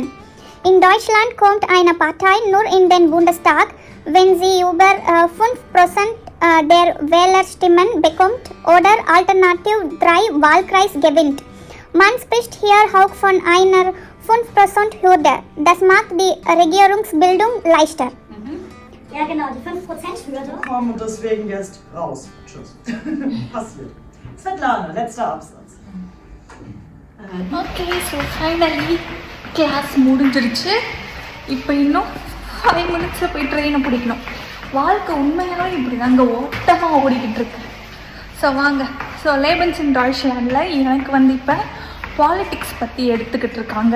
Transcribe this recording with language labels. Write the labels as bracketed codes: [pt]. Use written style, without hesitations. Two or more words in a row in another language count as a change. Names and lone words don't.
[de] In Deutschland kommt eine Partei nur in den Bundestag, wenn sie über 5% der Wählerstimmen bekommt oder alternativ 3 Wahlkreis gewinnt. Man spricht hier auch von einer 5%-Hürde. Das macht die Regierungsbildung leichter. Ja genau, die 5%-Hürde. Komm, und deswegen jetzt raus. Tschüss. Passiert. Svetlana, letzter Absatz. [en] okay, so finally class [ta] முடிஞ்சிருச்சு. இப்போ இன்னும் 5 மினிட்ஸில் போய் ட்ரெயினை பிடிக்கணும். வாழ்க்கை உண்மையாலும் இப்படி தாங்க ஓட்டமாக ஓடிக்கிட்டு இருக்கு. ஸோ வாங்க. ஸோ லேபன்ஸ் இன் டாய்ச்லாண்டில் எனக்கு வந்து இப்போ பாலிட்டிக்ஸ் பற்றி எடுத்துக்கிட்டு இருக்காங்க.